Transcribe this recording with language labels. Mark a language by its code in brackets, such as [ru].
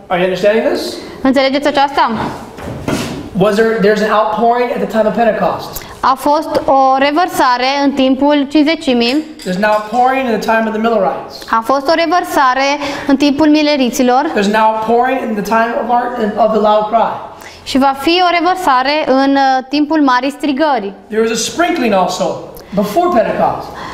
[en] Are you understanding this? [ro] Înțelegeți aceasta? [en] There's an outpouring at the time of Pentecost. [ro] A fost o revărsare în timpul Cincizecimii. [en] There's an outpouring in the time of the Millerites. [ro] A fost o revărsare în timpul mileriților. [en] There's an outpouring in the time of the loud cry. [ro] Și va fi o revărsare în timpul marii strigări. [en] There was a sprinkling also before Pentecost.